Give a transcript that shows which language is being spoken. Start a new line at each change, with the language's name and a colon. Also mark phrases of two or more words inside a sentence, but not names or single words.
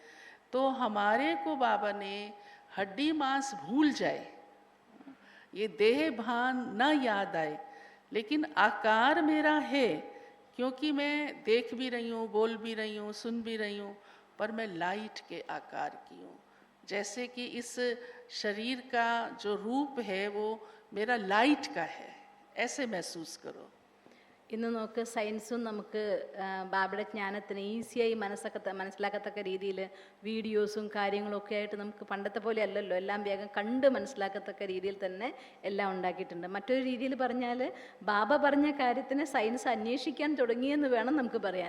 Hindi: तो हमारे को बाबा ने हड्डी मांस भूल जाए, ये देह भान न याद आए, लेकिन आकार मेरा है, क्योंकि मैं देख भी रही हूँ, बोल भी रही हूँ, सुन भी रही हूँ, पर मैं लाइट के आकार की हूँ. जैसे कि इस शरीर का जो रूप है वो मेरा लाइट का है, ऐसे महसूस करो.
Malayalam: ഇന്ന് നോക്ക്, സയൻസും നമുക്ക് ബാബയുടെ ജ്ഞാനത്തിന് ഈസിയായി മനസ്സിലാക്കത്തക്ക രീതിയിൽ വീഡിയോസും കാര്യങ്ങളും ഒക്കെ ആയിട്ട് നമുക്ക് പണ്ടത്തെ പോലെ അല്ലല്ലോ, എല്ലാം വേഗം കണ്ട് മനസ്സിലാക്കത്തക്ക രീതിയിൽ തന്നെ എല്ലാം ഉണ്ടാക്കിയിട്ടുണ്ട്. മറ്റൊരു രീതിയിൽ പറഞ്ഞാൽ ബാബ പറഞ്ഞ കാര്യത്തിന് സയൻസ് അന്വേഷിക്കാൻ തുടങ്ങിയെന്ന് വേണം നമുക്ക് പറയാൻ.